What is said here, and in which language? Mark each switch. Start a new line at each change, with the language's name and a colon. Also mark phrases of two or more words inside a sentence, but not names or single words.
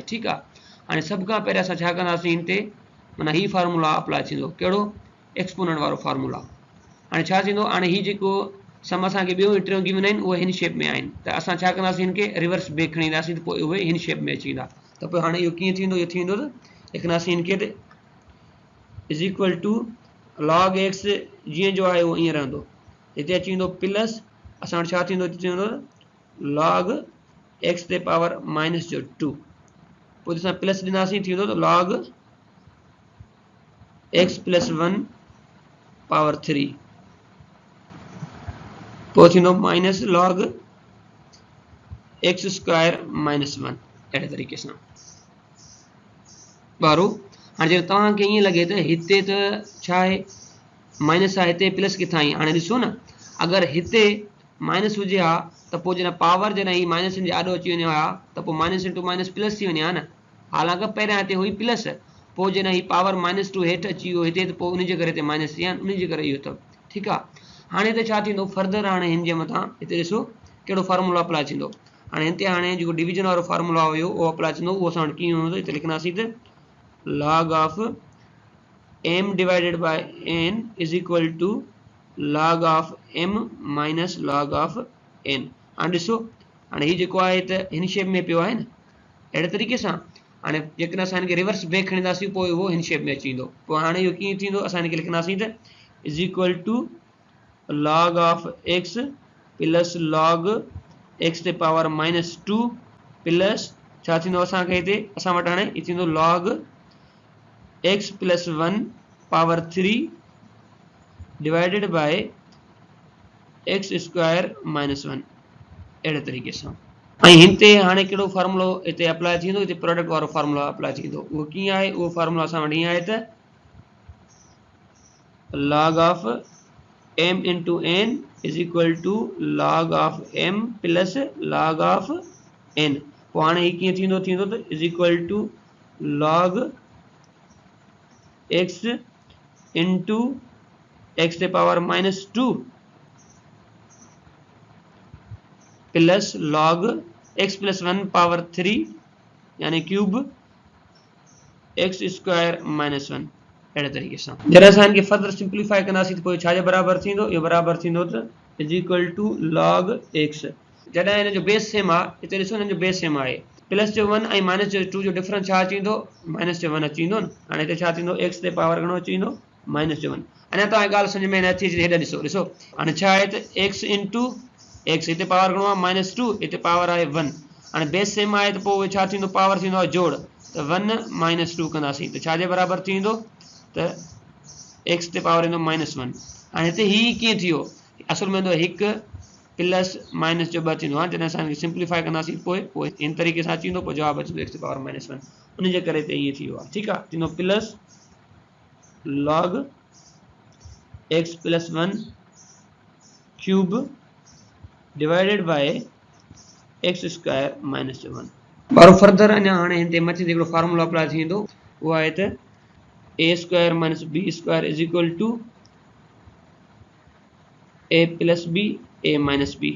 Sindhi: ठीकु आहे हाणे सभ खां पहिरियों असां छा कंदासीं हिन ते माना हीउ
English: formula apply
Sindhi: थींदो कहिड़ो एक्सपोनेंट वारो फार्मूला। हाणे छा थींदो हाणे हीउ जेको सम असांखे ॿियो टियों गिवन आहिनि उहे हिन शेप में आहिनि त असां छा कंदासीं हिनखे
English: reverse back
Sindhi: खणी ईंदासीं त पोइ उहे हिन शेप में अची वेंदा। त पोइ हाणे इहो कीअं थींदो इहो थींदो त लिखंदासीं हिनखे त
English: is equal to log x
Sindhi: जीअं जो आहे उहो ईअं रहंदो हिते अची वेंदो प्लस असां वटि छा थींदो हिते थींदो
English: log x
Sindhi: ते
English: power minus
Sindhi: जो 2 पोइ असां प्लस ॾींदासीं थींदो त log
English: x plus 1 power 3
Sindhi: पोइ थींदो
English: minus log x square minus 1
Sindhi: अहिड़े तरीक़े सां। ॿारो हाणे जॾहिं तव्हांखे ईअं लॻे त हिते त छा आहे माइनस आहे हिते प्लस किथां आई हाणे ॾिसो न अगरि हिते माइनस हुजे हा त पोइ जॾहिं पावर जॾहिं ही माइनस जे आॾो अची वञे हा त पोइ
English: minus into minus plus
Sindhi: थी वञे हा न। हालांकि पहिरियां हिते हुई प्लस पोइ जॾहिं ही पावर -2 हेठि अची वियो हिते त पोइ उनजे करे हिते माइनस थी विया आहिनि उनजे करे इहो अथव। ठीकु आहे हाणे त छा थींदो फर्दर हाणे हिन जे मथां हिते ॾिसो कहिड़ो
English: formula apply
Sindhi: थींदो। हाणे हिते हाणे जेको डिवीजन वारो फार्मूला हुयो उहो अप्लाई थींदो उहो असां वटि कीअं हूंदो हिते लिखंदासीं त
English: log of m divided by n is equal to log of m minus log of n।
Sindhi: हाणे ॾिसो हाणे हीउ जेको आहे त हिन शेप में पियो आहे न अहिड़े तरीक़े सां हाणे जेकॾहिं असां हिनखे
English: reverse back
Sindhi: खणींदासीं पोइ उहो हिन शेप में अची वेंदो। पोइ हाणे इहो कीअं थींदो, असां हिनखे लिखंदासीं त
English: is equal to log of x plus log x
Sindhi: ते
English: power -2 plus
Sindhi: छा थींदो असांखे हिते असां वटि हाणे इहो थींदो
English: log x plus 1 power 3 divided by x square -1
Sindhi: अहिड़े तरीक़े सां। ऐं हिन ते हाणे कहिड़ो फार्मूलो हिते अप्लाई थींदो, हिते प्रोडक्ट वारो फार्मूलो अप्लाई थींदो। उहो कीअं आहे, उहो फार्मूलो असां वटि ईअं आहे त
English: log of m into n is equal to log of m plus log of n.
Sindhi: पोइ हाणे हीउ कीअं थींदो, थींदो त
English: is equal to log x into x ते power -2 plus log x plus 1 power 3 यानी cube x square -1
Sindhi: अहिड़े तरीक़े सां। जॾहिं असां हिनखे
English: further simplify
Sindhi: कंदासीं त पोइ छाजे बराबरि थींदो, इहो बराबरि थींदो त
English: is equal to log x.
Sindhi: जॾहिं हिन जो
English: base same
Sindhi: आहे, हिते ॾिसो हिन जो
English: base same
Sindhi: आहे, प्लस जो 1 ऐं -2 जो डिफरेंस छा अची वेंदो, -1 अची वेंदो न। हाणे हिते छा थींदो, x ते पावर घणो अची वेंदो, -1। अञा तव्हांखे ॻाल्हि सम्झ में न अची हेॾे ॾिसो, ॾिसो हाणे छा आहे त
English: x into x,
Sindhi: हिते पावर घणो आहे -2, हिते पावर आहे 1। हाणे
English: base same
Sindhi: आहे त पोइ छा थींदो, पावर थींदो आहे जोड़, त 1 -2 कंदासीं त छाजे बराबरि थी वेंदो त x ते पावर ईंदो -1। हाणे हिते हीउ कीअं थी वियो, असुल में 1
English: plus minus
Sindhi: जो 2 थींदो आहे। जॾहिं असां हिनखे सिंप्लीफाई कंदासीं पोइ इन तरीक़े सां अची वेंदो, पोइ जवाबु अची वेंदो x ते पावर -1। उन जे करे हिते ईअं थी वियो आहे, ठीकु आहे।
English: थींदो plus log x plus 1 cube divided by x square -1.
Sindhi: बारो फर्दर अञा हाणे हिते मथे ते हिकिड़ो फार्मूलो अप्लाई थींदो, उहो आहे त
English: a square -b square is equal to a plus b a minus b.